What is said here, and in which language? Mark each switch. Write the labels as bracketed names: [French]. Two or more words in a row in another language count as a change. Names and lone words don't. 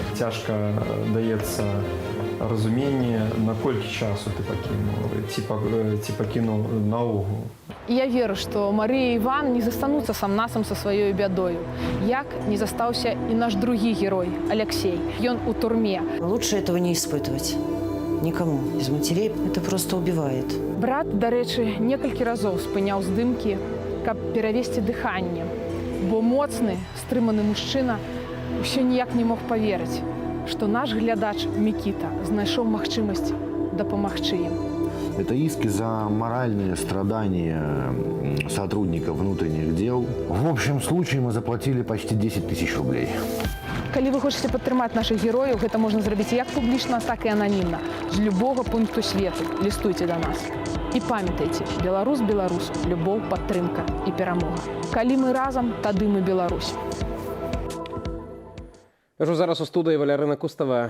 [Belarusian] Цяжка даецца разуменне, наколькі часу ты пакінуў, ці пакінуў наогул. І я веру, што Марыя і Іван не застануцца сам-насам са сваёй бядою. Як не застаўся і наш другі герой, Алексей. Ён у турме. [Russian] Лучше этого не испытывать. Никому из матерей. Это просто убивает. [Belarusian] Брат, дарэчы, некалькі разоў спыняў здымкі, каб перавесці дыханне. Бо моцны, стрыманы мужчына ўсё ніяк не мог паверыць, што наш глядач Мікіта знайшоў магчымасць дапамагчы ім. [Russian] Это иски за моральные страдания сотрудников внутренних дел. В общем случае мы заплатили почти 10 тысяч рублей. [Belarusian] Калі вы хочаце падтрымаць нашых герояў, гэта можна зрабіць як публічна, так і ананімна. З любога пункту свету лістуйце да нас. І памятайце, Беларусь беларусу, любоў, падтрымка і перамога. Калі мы разам, тады мы Беларусь. Кажу зараз у студыі Валярына Кустава.